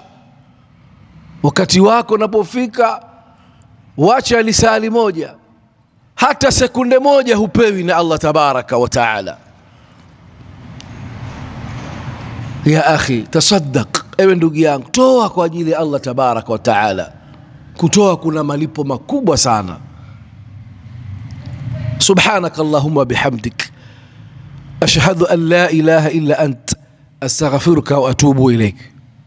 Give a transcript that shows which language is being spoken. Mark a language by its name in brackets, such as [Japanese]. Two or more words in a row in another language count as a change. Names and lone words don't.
[Swahili] Wakati wako unapofika, wacha lisali moja, hata sekunde moja hupewi na Allah [Arabic] تبارك وتعالى. يا أخي تصدق, [Swahili] ewe ndugu yangu, toa kwa ajili ya Allah [Arabic] تبارك وتعالى. [Swahili] Kutoa kuna malipo makubwa sana. [Arabic] سبحانك اللهم وبحمدك أشهد أن لا إله إلا أنت أستغفرك وأتوب إليك.